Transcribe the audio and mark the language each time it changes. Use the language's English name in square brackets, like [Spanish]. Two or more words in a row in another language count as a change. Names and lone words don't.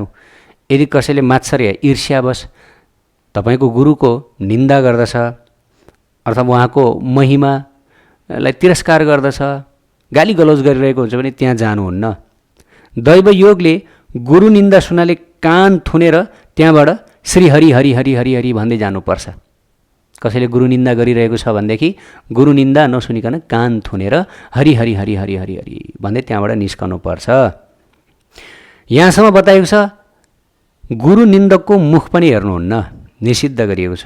[Nepali] यदि कसैले मात्सर्य ईर्ष्यावश तपाईँको गुरुको निन्दा गर्दछ अथवा उहाँको महिमालाई तिरस्कार गर्दछ, गाली गलौज गरिरहेको हुन्छ भने त्यहाँ जानुहुन्न। दैव योगले गुरु निन्दा सुनाले कान थुनेर त्यहाँबाट श्री हरि हरि हरि हरि हरि भन्दै जानुपर्छ। कसैले गुरु निन्दा गरिरहेको छ भनेदेखि गुरु निन्दा नसुनिकन कान थुनेर हरि हरि हरि हरि हरि हरि भन्दै त्यहाँबाट निस्कनुपर्छ। यहाँसम्म बताएको छ। गुरु निन्दकको मुख पनि हेर्नुहुन्न, निषिद्ध गरिएको छ।